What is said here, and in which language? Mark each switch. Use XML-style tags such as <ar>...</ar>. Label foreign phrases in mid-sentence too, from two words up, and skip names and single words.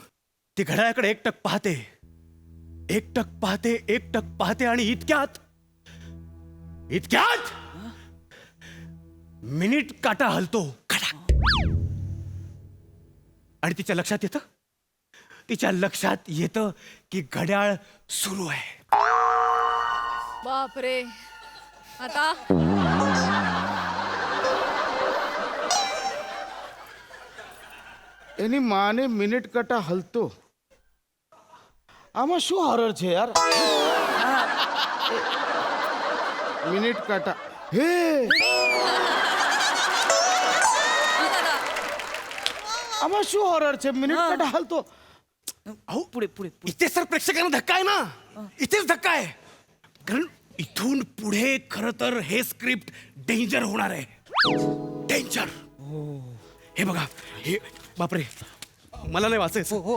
<mr>ती घड्याळाकडे एकटक पाहते, एकटक पाहते, एकटक पाहते आणि इतक्यात मिनिट काटा हलतो खडाक. आणि तिच्या लक्षात येतं की घड्याळ सुरू आहे. बापरे. आता</mr> <gu>એની માને મિનિટ કટા હલતો. આમાં શું હોરર છે યાર? મિનિટ કાટા હે આમાં શું હોરર છે? મિનિટ કાટા હલતો.</gu> <mr>अहो पुढे पुढे इथे सर प्रेक्षकांना धक्का आहे ना, इथेच धक्का आहे. कारण इथून पुढे खर तर हे स्क्रिप्ट डेंजर होणार आहे. डेंजर. हे बघा, हे बापरे, मला नाही वाचायचं.</mr>